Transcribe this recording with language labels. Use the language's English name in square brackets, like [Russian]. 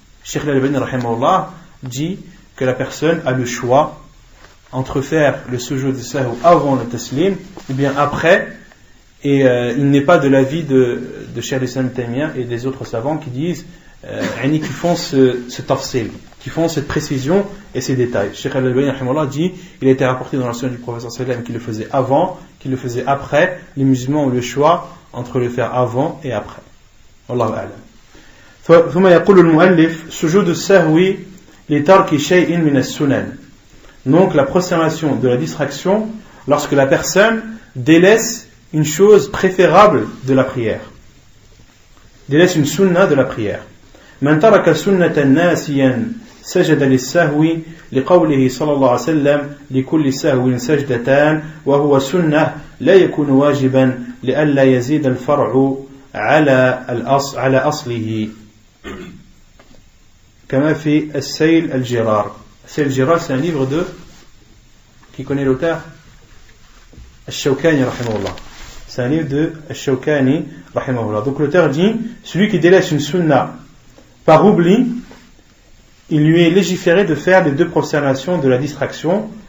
[French] Cheikh Al-Albani rahimahullah dit que la personne a le choix entre faire le sujoud de sahou avant le taslim ou bien après, et il n'est pas de l'avis de Cheikh l'Islam Taymiyya et des autres savants qui disent qui font ce tafsil, qui font cette précision et ces détails. Cheikh Al-Albani rahimahullah dit, il a été rapporté dans la sunna du prophète sallam qu'il le faisait avant, qu'il le faisait après. Les musulmans ont le choix entre le faire avant et après. Wallahu a'lam. [Arabic] ثم يقول المؤلف سجود السهو لترك شيء من السنن. [French] Donc la prosternation de la distraction lorsque la personne délaisse une chose préférable de la prière, délaisse une sunna de la prière. [Arabic] من ترك سنة ناسيا سجد للسهو لقوله صلى الله عليه وسلم لكل سهو سجدتان وهو سنة لا يكون واجبا لئلا يزيد الفرع على أصله كما في السيل الجرار [French] Al-Jiral, c'est un livre de... Qui connaît l'auteur? Al-Shawkani, rahimahullah. C'est un livre de Al-Shawkani, rahimahullah. Donc l'auteur dit, celui qui délaisse une sunna par oubli, il lui est légiféré de faire les 2 prosternations de la distraction.